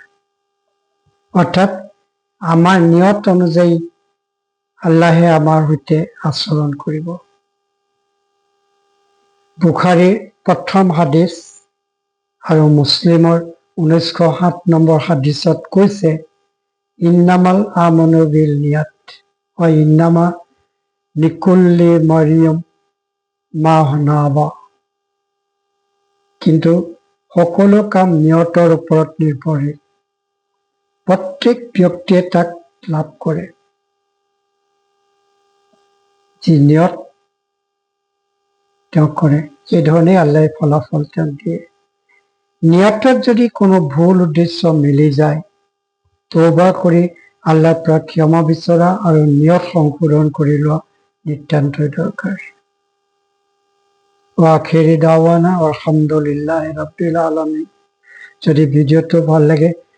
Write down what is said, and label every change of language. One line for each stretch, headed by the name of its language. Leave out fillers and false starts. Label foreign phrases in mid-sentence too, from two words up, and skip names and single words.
Assamese: অৰ্থাৎ আমাৰ নিয়ত অনুযায়ী আল্লাহে আমাৰ সৈতে আচৰণ কৰিব। বুখাৰীৰ প্ৰথম হাদিছ আৰু মুছলিমৰ 1907 নম্বৰ হাদিছত কৈছে,
Arabic: إنما الأعمال بالنيات وإنما لكل امرئ ما نوى.
Assamese: কিন্তু সকলো কাম নিয়তৰ ওপৰত নিৰ্ভৰশীল। প্ৰত্যেক ব্যক্তিয়ে তাক লাভ কৰে। যি নিয়ত তেওঁ কৰে, সেইধৰণে আল্লাহে ফলাফল তেওঁক দিয়ে। নিয়তত যদি কোনো ভুল উদ্দেশ্য মিলি যায়, তৌবা কৰি আল্লাহৰ পৰা ক্ষমা বিচৰা আৰু নিয়ত সংশোধন কৰি লোৱা নিতান্তই দৰকাৰ।
Arabic: آخر دعوانا الحمد لله رب العالمين.
Assamese: যদি ভিডিঅ'টো ভাল লাগে